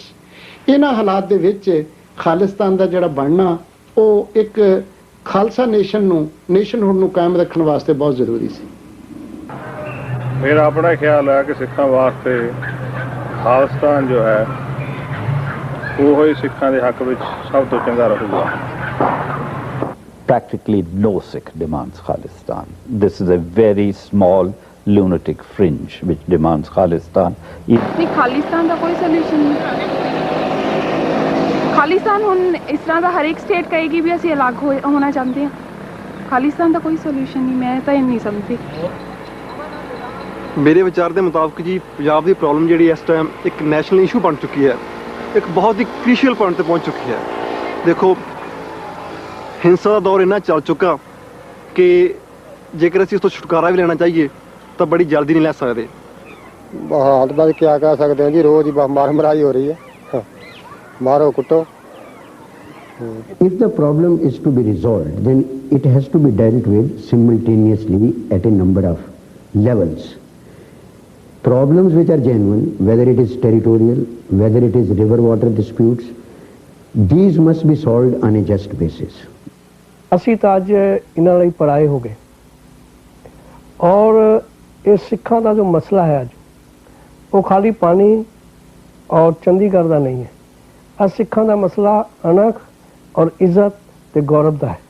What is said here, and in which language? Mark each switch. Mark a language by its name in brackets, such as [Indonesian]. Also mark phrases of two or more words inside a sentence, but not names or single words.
[Punjabi] ਇਹਨਾਂ ਹਾਲਾਤ ਦੇ ਵਿੱਚ ਖਾਲਿਸਤਾਨ ਦਾ ਜਿਹੜਾ ਬਣਨਾ ਉਹ ਇੱਕ ਖਾਲਸਾ ਨੇਸ਼ਨਹੁੱਡ ਨੂੰ ਕਾਇਮ ਰੱਖਣ ਵਾਸਤੇ ਬਹੁਤ ਜ਼ਰੂਰੀ ਸੀ। ਮੇਰਾ ਆਪਣਾ ਖਿਆਲ ਹੈ ਕਿ ਸਿੱਖਾਂ ਵਾਸਤੇ ਖਾਲਿਸਤਾਨ ਜੋ ਹੈ ਉਹ ਹੀ ਸਿੱਖਾਂ ਦੇ ਹੱਕ ਵਿੱਚ ਸਭ ਤੋਂ ਚੰਗਾ ਰਹੂਗਾ। [English] Practically no Sikh demands Khalistan. This is a very small lunatic fringe which demands Khalistan. [Hindi] नहीं, खालिस्तान का कोई सोल्यूशन नहीं। खालिस्तान हुन इस तरह का हर एक स्टेट कहेगी भी असं अलग होना चाहते हैं। खालिस्तान का कोई सोल्यूशन नहीं, मैं तो नहीं समझती। मेरे विचार के मुताबिक जी पंजाब की प्रॉब्लम जी इस टाइम एक नैशनल इशू बन चुकी है, एक बहुत ही क्रूशियल पॉइंट पर पहुँच चुकी है। देखो हिंसा का दौर इन्ना चल चुका कि [Punjabi] ਜੇਕਰ ਅਸੀਂ [Hindi] उसको छुटकारा भी लेना चाहिए तो बड़ी जल्दी नहीं ले सकते। हाथ बाद क्या कह सकते हैं जी, रोज ही मार मराई हो रही है, [Punjabi] ਮਾਰੋ ਕੁੱਟੋ। [English] If the problem is to be resolved, then it has to be dealt with simultaneously at a number of levels. Problems which are genuine, whether it is territorial, whether it is river water disputes, these must be solved on a just basis. [Punjabi] ਅਸੀਂ ਤਾਂ ਅੱਜ ਇਹਨਾਂ ਲਈ ਪਰਾਏ ਹੋ ਗਏ ਔਰ ਇਹ ਸਿੱਖਾਂ ਦਾ ਜੋ ਮਸਲਾ ਹੈ ਅੱਜ ਉਹ ਖਾਲੀ ਪਾਣੀ ਔਰ ਚੰਡੀਗੜ੍ਹ ਦਾ ਨਹੀਂ ਹੈ। ਅੱਜ ਸਿੱਖਾਂ ਦਾ ਮਸਲਾ ਅਣਖ ਔਰ ਇੱਜ਼ਤ ਤੇ ਗੌਰਵ ਦਾ ਹੈ।